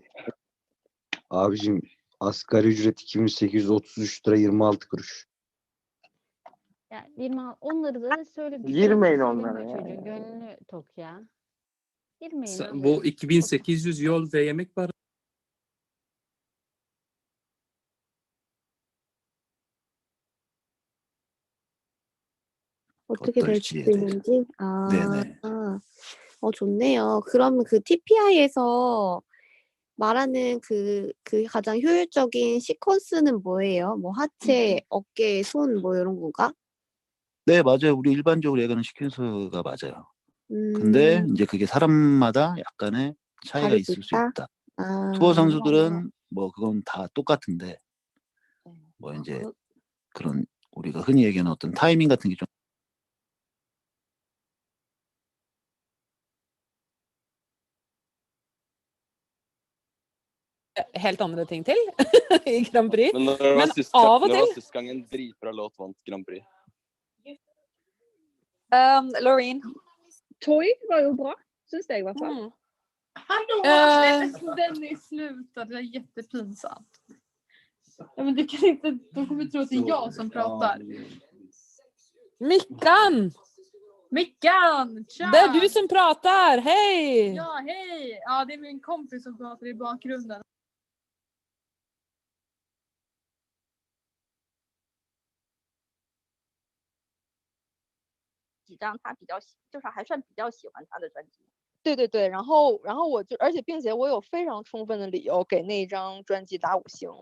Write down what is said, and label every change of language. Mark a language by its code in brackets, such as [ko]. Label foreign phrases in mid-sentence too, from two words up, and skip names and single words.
[tr] Abicim asgari ücret 2833 lira 26 kuruş. Yani 20, onları da söyle. Girmeyin söyleme onlara ya. Çocuğun gönlünü tok ya. Girmeyin abi. Bu 2800 yol ve yemek var. [ko] 어떻게 될지 어떨지. 되는지. 아, 네네. 좋네요. 그러면 그 TPI에서 말하는 그 가장 효율적인 시퀀스는 뭐예요? 뭐 하체, 어깨, 손 뭐 이런 건가? 네, 맞아요. 우리 일반적으로 얘기하는 시퀀스가 맞아요. 근데 이제 그게 사람마다 약간의 차이가 다를 있을 수 수 있다? 있다. 아, 투어 선수들은 뭐 그건 다 똑같은데 뭐 이제 그런 우리가 흔히 얘기하는 어떤 타이밍 같은 게 좀 [no] helt andre ting til i Grand Prix. Men når det var sist, av og når det til var sist gang en dritbra låt vant Grand Prix? Loren. [sv] Toy var ju bra, syns jag i alla fall. Dennis, sluta, det är jättepinsamt. Ja, men du kan inte, de kommer tro att det är jag som pratar. Mickan! Mickan! Tja! Det är du som pratar, hej! Ja, hej! Ja, det är min kompis som pratar i bakgrunden. [zh] 对，然后我就，而且并且我有非常充分的理由给那一张专辑打5星。